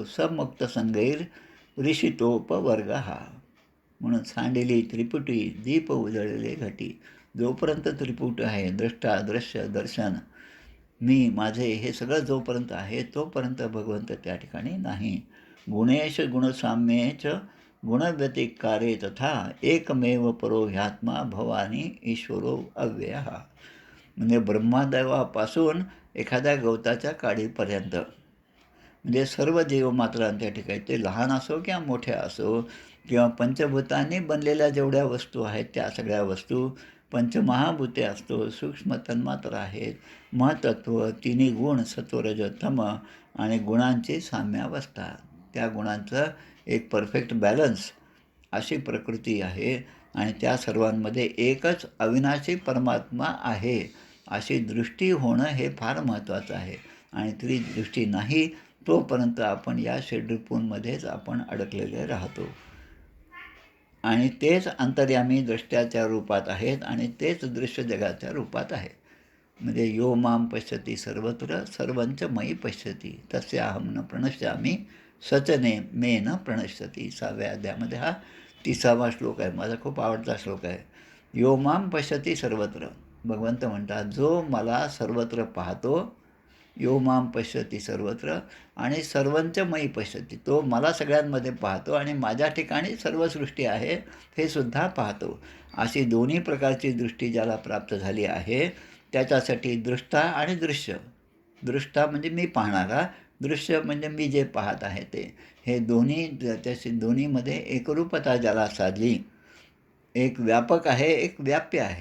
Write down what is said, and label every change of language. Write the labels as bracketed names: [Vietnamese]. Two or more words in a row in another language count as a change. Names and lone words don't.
[Sanskrit] समुक्त संगैर ऋषितोपवर्गः. [Marathi] म्हणून सांडिली त्रिपुटी दीप उजळलेले घटी. जोपर्यंत त्रिपुट आहे, दृष्टा दृश्य दर्शन मी माझे हे सगळं जोपर्यंत आहे तोपर्यंत भगवंत त्या ठिकाणी नाही. [Sanskrit] गुणेश गुणसाम्येच गुणव्यतिकारे तथा एकमेव परो ह्यात्मा भवानी ईश्वरो अव्ययः. [Marathi] म्हणजे ब्रह्मदेवापासून एखाद्या गवताच्या काडीपर्यंत, म्हणजे सर्व जीवमात्रांच्या ठिकाणी, ते लहान असो किंवा मोठ्या असो, किंवा पंचभूतांनी बनलेल्या जेवढ्या वस्तू आहेत त्या सगळ्या वस्तू, पंचमहाभूते असतो, सूक्ष्म तन्मात्रा आहेत, महतत्व, तिन्ही गुण सत्व रज तम, आणि गुणांची साम्यावस्था, त्या गुणांचं एक [English] perfect balance [Marathi] अशी प्रकृती आहे आणि त्या सर्वांमध्ये एकच अविनाशी परमात्मा आहे अशी दृष्टी होणं हे फार महत्त्वाचं आहे. आणि ती दृष्टी नाही तोपर्यंत आपण या शेड्यूलमध्येच आपण अडकलेले राहतो. आणि तेच अंतर्यामी दृष्ट्याच्या रूपात आहेत आणि तेच दृश्य जगाच्या रूपात आहे. [Sanskrit] म्हणजे यो माम पश्यती सर्वत्र सर्वंच मयी पश्यती तस्याहम न प्रणश्यामी सचने मे न प्रणश्यती. [Marathi] 6व्या अध्यायामध्ये हा 30वा श्लोक आहे. माझा खूप आवडता श्लोक आहे. [Sanskrit] यो माम पश्यती सर्वत्र. [Marathi] भगवंत म्हणतात, जो मला सर्वत्र पाहतो, [Sanskrit] यो माम पश्यती सर्वत्र आणि सर्वंच मयी पश्यती, [Marathi] तो मला सगळ्यांमध्ये पाहतो आणि माझ्या ठिकाणी सर्व सृष्टी आहे हे सुद्धा पाहतो. अशी दोन्ही प्रकारची दृष्टी ज्याला प्राप्त झाली आहे त्याच्यासाठी दृष्टा आणि दृश्य, दृष्टा म्हणजे मी पाहणारा, दृश्य म्हणजे मी जे पाहत आहे ते, हे दोन्ही त्याची दोन्हीमध्ये एकरूपता ज्याला साधली, एक व्यापक आहे एक व्याप्य आहे.